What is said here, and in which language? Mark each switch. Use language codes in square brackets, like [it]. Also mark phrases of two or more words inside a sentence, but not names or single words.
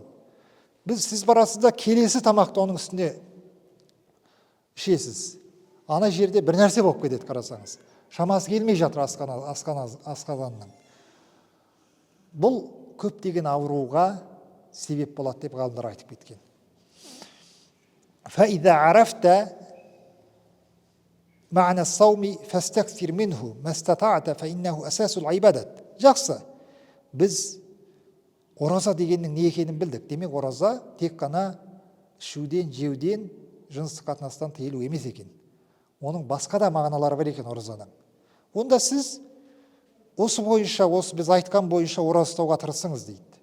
[kk] Сіз барасыз да келесі тамақты оның үстіне ішесіз. Ана жерде бір нәрсе болып кетеді, қарасаңыз. Шамасы келмей жатыр асқазанның. Бұл көптеген ауруға себеп болады деп ғалымдар айтып кеткен. [ar] فَإِذَا عَرَفْتَ معنى الصوم فاستكثر منه ما استطعت فإنه أساس العبادة. [kk] Жақсы. Біз ораза дегеннің не екенін білдік. Демек, ораза тек қана ішуден, жеуден, жыныстық қатынастан тыйылу емес екен. Оның басқа да мағыналары бар екен оразаның. Онда сіз осы бойынша, осы біз айтқан бойынша ораза ұстауға тырысыңыз дейді.